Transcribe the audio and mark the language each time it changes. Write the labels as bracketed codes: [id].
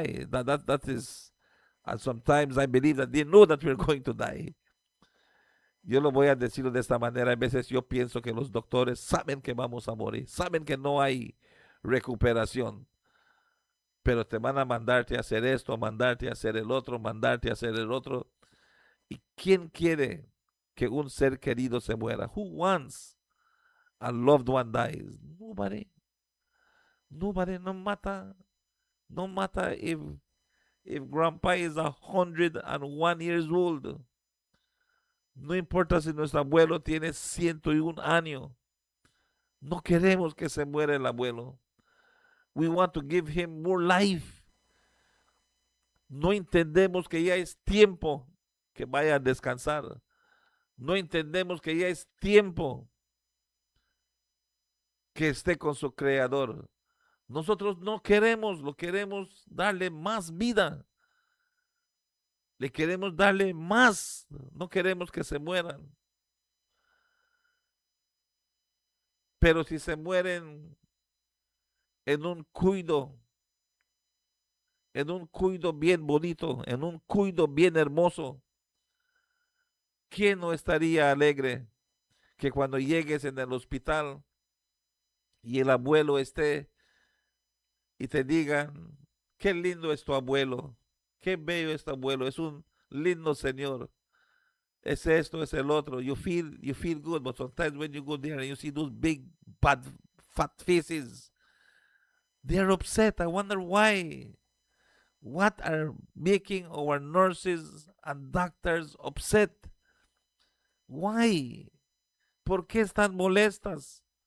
[en] That is, and sometimes I believe that they know that we're going to die. [es] Yo lo voy a decir de esta manera. A veces yo pienso que los doctores saben que vamos a morir, saben que no hay recuperación, pero te van a mandarte a hacer esto, mandarte a hacer el otro, mandarte a hacer el otro. ¿Y quién quiere que un ser querido se muera? [en] Who wants a loved one dies? Nobody. Nobody. No matter if grandpa is 101 years old. [es] No importa si nuestro abuelo tiene 101 años. No queremos que se muera el abuelo. [en] We want to give him more life. [es] No entendemos que ya es tiempo que vaya a descansar. No entendemos que ya es tiempo que esté con su creador. Nosotros no queremos, lo queremos darle más vida. Le queremos darle más. No queremos que se mueran. Pero si se mueren en un cuido bien bonito, en un cuido bien hermoso, ¿quién no estaría alegre que cuando llegues en el hospital y el abuelo esté y te digan, qué lindo es tu abuelo, qué bello es tu abuelo, es un lindo señor, es esto, es el otro? [en] You feel good, but sometimes when you go there and you see those big, bad, fat faces, they're upset. I wonder why. What are making our nurses and doctors upset? Why? [es] ¿Por qué están molestas?